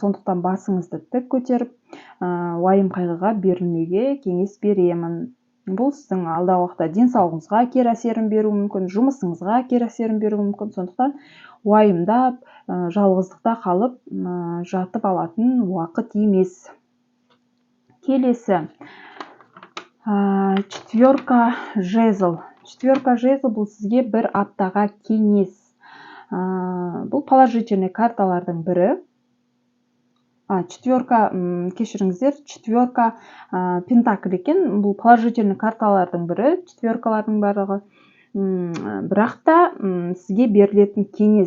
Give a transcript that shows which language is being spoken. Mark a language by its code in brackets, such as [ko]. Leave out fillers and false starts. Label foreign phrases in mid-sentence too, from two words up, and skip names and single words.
[kk] Сондықтан басыңызды тік көтеріп, уайым қайғыға берілмеуге кеңес беремін. Бұл сіздің алдағы уақытта денсаулығыңызға кері әсерін беруі мүмкін, жұмысыңызға кері әсерін беруі мүмкін. Сондықтан уайымдап, жалғыздықта қалып жатып алатын уақыт емес. [ru] Келесі четверка жезл. Четверка жезл [kk] бұл сізге бір аптаға кеңес. Бұл положительный карталардың бірі. Четверка, кешіріңіздер, [ru] четверка пентакль [kk] екен. Бұл положительный карталардың бірі, четверкалардың барлығы. Бірақ та сізге берілетін кеңес.